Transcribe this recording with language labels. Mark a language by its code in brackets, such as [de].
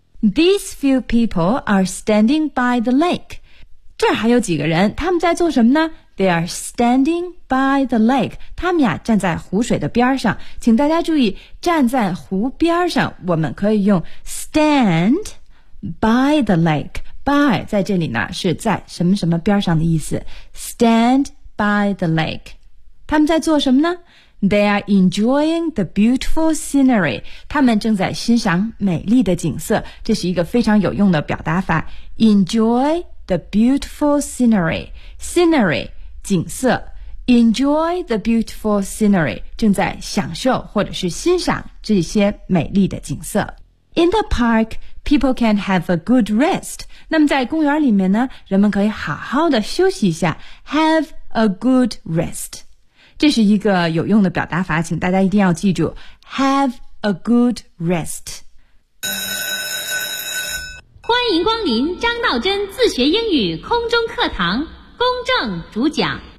[en] These few people are standing by the lake. [zh] 这还有几个人，他们在做什么呢？ [en] They are standing by the lake. [zh] 他们呀站在湖水的边上。请大家注意，站在湖边上，我们可以用 [en] stand by the lake. [zh] By 在这里呢是在什么什么边上的意思。 [en] Stand by the lake. [zh] 他们在做什么呢？ [en] They are enjoying the beautiful scenery. [zh] 他们正在欣赏美丽的景色。这是一个非常有用的表达法。 [en] Enjoy the beautiful scenery. Scenery, 景色。 Enjoy the beautiful scenery. [zh] 正在享受或者是欣赏这些美丽的景色。 [en] In the park, people can have a good rest. [zh] 那么在公园里面呢，人们可以好好的休息一下。 [en] Have a good rest. [zh] 这是一个有用的表达法，请大家一定要记住 [en] Have a good rest。 [zh] 欢迎光临张道真自学英语空中课堂，公正主讲。